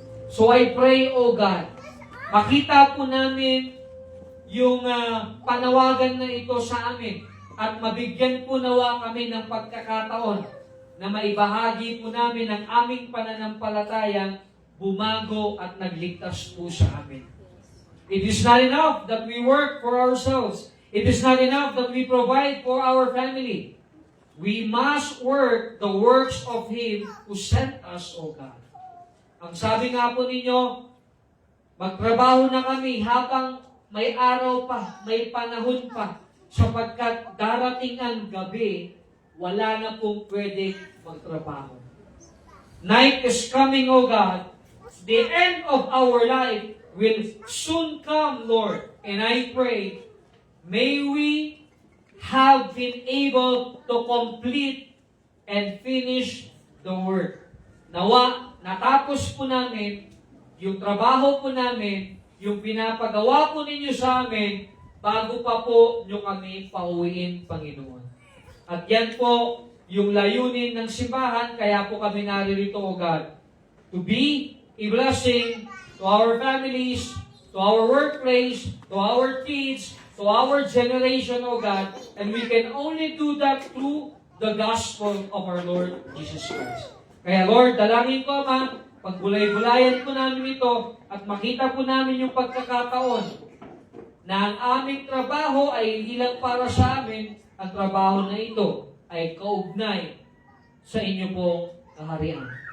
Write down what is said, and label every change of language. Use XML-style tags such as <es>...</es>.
<tl>So I pray, O God, makita po namin yung panawagan na ito sa amin at mabigyan po nawa kami ng pagkakataon na maibahagi po namin ang aming pananampalatayang bumago at nagligtas po sa amin.</tl> <en>It is not enough that we work for ourselves. It is not enough that we provide for our family. We must work the works of Him who sent us, O God.</en> <tl>Ang sabi nga po ninyo, magtrabaho na kami habang may araw pa, may panahon pa, sapagkat darating ang gabi, wala na pong pwede magtrabaho.</tl> <en>Night is coming, O God. The end of our life will soon come, Lord. And I pray, may we have been able to complete and finish the work.</en> <tl>Nawa, natapos po namin yung trabaho po namin, yung pinapagawa po ninyo sa amin, bago pa po nyo kami pauwiin, Panginoon. At yan po yung layunin ng simbahan, kaya po kami naririto,</tl> <en>O God, to be a blessing to our families, to our workplace, to our kids, to our generation, O God, and we can only do that through the gospel of our Lord Jesus Christ.</en> <tl>Kaya Lord, dalangin ko, Ama, pagbulay-bulayan po namin ito at makita po namin yung pagkakataon na ang aming trabaho ay hindi lang para sa amin, ang trabaho na ito ay kaugnay sa inyo pong kaharian.</tl>